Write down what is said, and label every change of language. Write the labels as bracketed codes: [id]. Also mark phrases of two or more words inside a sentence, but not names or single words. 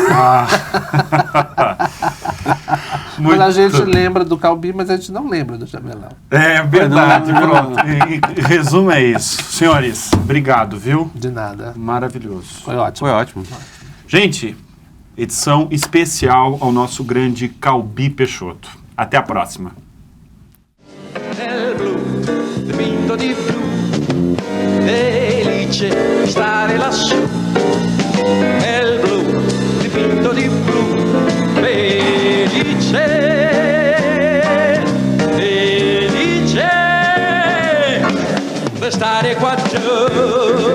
[pt] Mas a gente lembra do Calbi, mas a gente não lembra do Jamelão. É verdade, Não. pronto. Em resumo é isso. Senhores, obrigado, viu? De nada. Maravilhoso. Foi ótimo. Foi ótimo. Gente, edição especial ao nosso grande Calbi Peixoto. Até a próxima. [it] Nel blu, dipinto di blu, felice stare lassù. Nel blu, dipinto di blu, felice, felice, per stare qua giù.